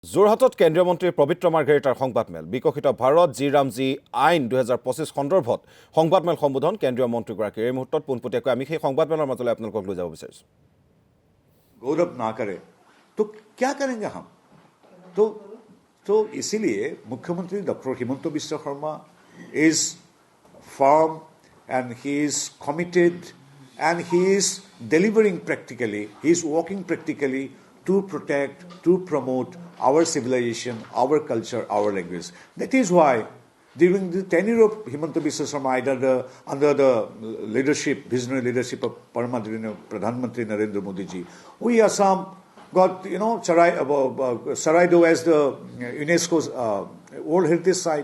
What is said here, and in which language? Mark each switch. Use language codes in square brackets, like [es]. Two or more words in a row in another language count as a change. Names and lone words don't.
[as] যোৰহাটত কেন্দ্ৰীয় মন্ত্ৰী পবিত্ৰ মাৰ্ঘেৰিটাৰ সংবাদমেল বিকশিত ভাৰত জি ৰামজী আইন 2025 সন্দৰ্ভত সংবাদমেল সম্বোধন কেন্দ্ৰীয় মন্ত্ৰীগৰাকীৰ এই মুহূৰ্তত পোনপটীয়াকৈ আমি সেই সংবাদমেলৰ মাজলৈ আপোনালোকক লৈ যাব বিচাৰিছোঁ। [hi] गौरव ना करे तो क्या करेंगे हम? तो इसीलिए मुख्यमंत्री डॉक्टर हिमंत बिश्व शर्मा [en] इज firm and he is committed and he is delivering practically, he is working practically to protect, to promote our civilization, our culture, our language. That is why during the tenure of Himanta Biswa Sarma under the leadership, visionary leadership of [hi] परमादरणीय प्रधान मंत्री [en] Narendra Modi ji, we Assam got, Saraido as the UNESCO's World Heritage Site.